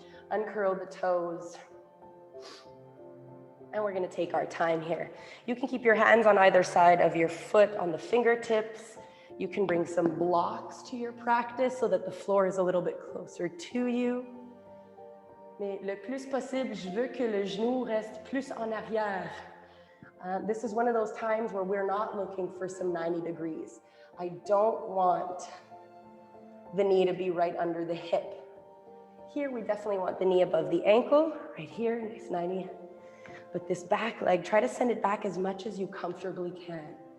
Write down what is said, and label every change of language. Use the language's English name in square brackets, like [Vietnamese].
[English] Uncurl the toes. And we're gonna take our time here. You can keep your hands on either side of your foot on the fingertips. You can bring some blocks to your practice so that the floor is a little bit closer to you. [French] Mais le plus possible, je veux que le genou reste plus en arrière. [English] This is one of those times where we're not looking for some 90 degrees. I don't want the knee to be right under the hip. Here, we definitely want the knee above the ankle, right here, nice 90. But this back leg, try to send it back as much as you comfortably can.